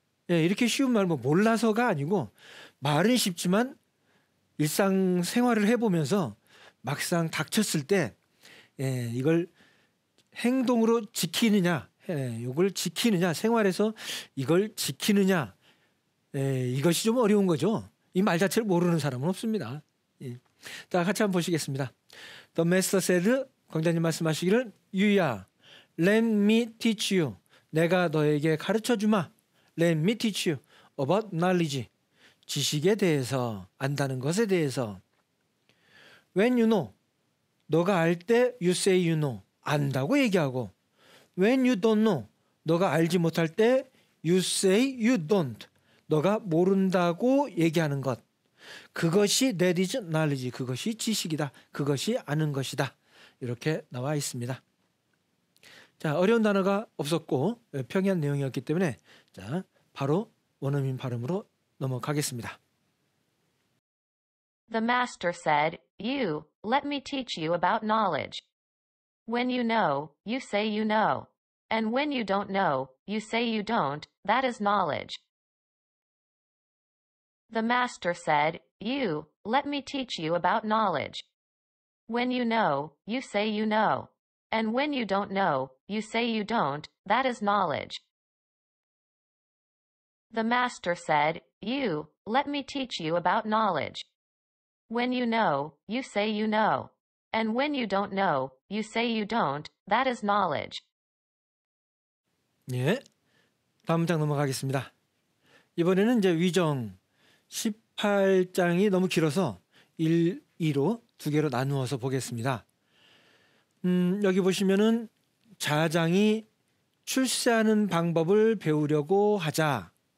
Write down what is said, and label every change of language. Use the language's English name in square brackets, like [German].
[Korean] 예, 이렇게 쉬운 말, 뭐 몰라서가 아니고 말은 쉽지만 일상생활을 해보면서 막상 닥쳤을 때 이걸 행동으로 지키느냐, 이걸 지키느냐, 생활에서 이걸 지키느냐, 이것이 좀 어려운 거죠. 이 말 자체를 모르는 사람은 없습니다. 자, 같이 한번 보시겠습니다. [English] The master said, [Korean] 광자님 말씀하시기를, 유야, [English] let me teach you. [Korean] 내가 너에게 가르쳐 주마. [English] Let me teach you about knowledge. [Korean] 지식에 대해서, 안다는 것에 대해서. [English] When you know, [Korean] 너가 알 때 [English] you say you know, [Korean] 안다고 얘기하고. [English] When you don't know, [Korean] 너가 알지 못할 때 [English] you say you don't, [Korean] 너가 모른다고 얘기하는 것. 그것이 [English] that is knowledge, [Korean] 그것이 지식이다, 그것이 아는 것이다. 이렇게 나와 있습니다. 자, 어려운 단어가 없었고 평이한 내용이었기 때문에 자, 바로 원어민 발음으로 넘어가겠습니다. [English] The master said, You, let me teach you about knowledge. When you know, you say you know. And when you don't know, you say you don't, that is knowledge. The master said, You, let me teach you about knowledge. When you know, you say you know. And when you don't know, you say you don't, that is knowledge. The master said, You, let me teach you about knowledge. When you know, you say you know. And when you don't know, you say you don't, that is knowledge. [Korean] 예, 다음 문장 넘어가겠습니다. 이번에는 이제 위정 18장이 너무 길어서 1, 2로 두 개로 나누어서 보겠습니다. 여기 보시면은 자장이 출세하는 방법을 배우려고 하자.